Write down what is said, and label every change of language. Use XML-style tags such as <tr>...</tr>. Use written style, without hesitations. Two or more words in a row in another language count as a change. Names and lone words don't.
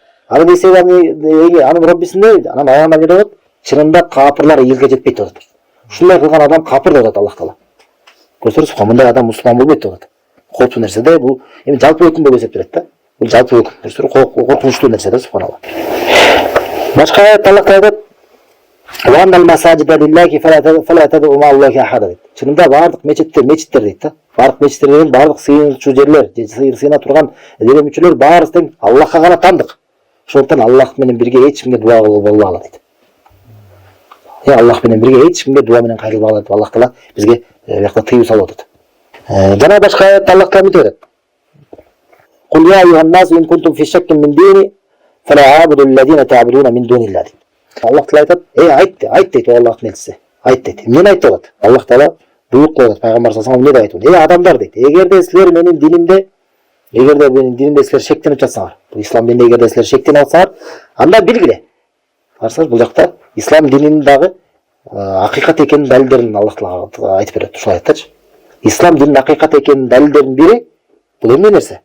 <ky>Анын эсеби анын Роббисинде, анан аягында эмне деп атат? Чынында капырлар ийгиликке жетпейт деп атат. Ушундай кылган адам капыр деп атат Аллах Таала. Көрсөңүз, мындай адам мусулман болбойт деп атат. Коркунучтуу нерсе да, бул эми жалпы өкүм болуп эсептелет да. Бул жалпы өкүм. Көрсөңүз, коркунучтуу нерсе да, субханалла. Башка аятта Аллах Таала айтат:</ky> <ar>"وأن المساجد لله فلا تدعوا مع الله أحدا" дейт.</ar> <ky>Чынында бардык мечиттер дейт да. Бардык мечиттер деген бардык сыйынчу жерлер, сыйына турган дин мүчөлөр баарысы тең Аллахка гана тандык. Ошондуктан Аллах менен бирге эч кимге дуа кылбай алат дейт. Аллах менен бирге эч кимге дуа менен кайрылбай алат деп Аллах Таала бизге бuyakta тыюу салып атат. Жана башка аятта Аллах Таала мынтип атат:</ky> <ar>"قل يا أيها الناس إن كنتم في شك من ديني فلا أعبد الذين تعبدون من دون الله."</ar> <ky>Аллах Таала айтат: айт дейт Аллахтын элчиси. Айт дейт. Эмнени айтып атат? Аллах Таала буйрук кылат пайгамбар</ky> <ar>صلى الله عليه وسلم</ar> <ky>эмне деп айтат? Адамдар дейт, эгерде силер менин динимде силер шектенип жатсаңар, бул ислам дининде эгерде силер шектенип атсаңар, анда билгиле. Карасаңыз, бул жакта ислам дининин дагы акыйкат экенин далилдерин Аллах Таала айтып берет ушул аяттачы. Ислам дининин акыйкат экенин далилдеринин бири бул эмне нерсе?</ky>